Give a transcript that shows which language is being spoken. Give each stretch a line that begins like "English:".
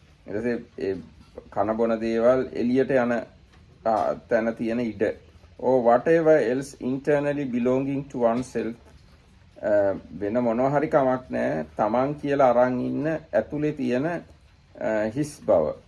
Sinhala: ඊට කන බොන දේවල් එළියට යන තැන තියෙන ඉඩ.
English: Or whatever else internally belonging to oneself.
Sinhala: වෙන මොනවා හරි කමක් නැහැ. තමන් කියලා අරන් ඉන්න ඇතුලේ තියෙන හිස් බව.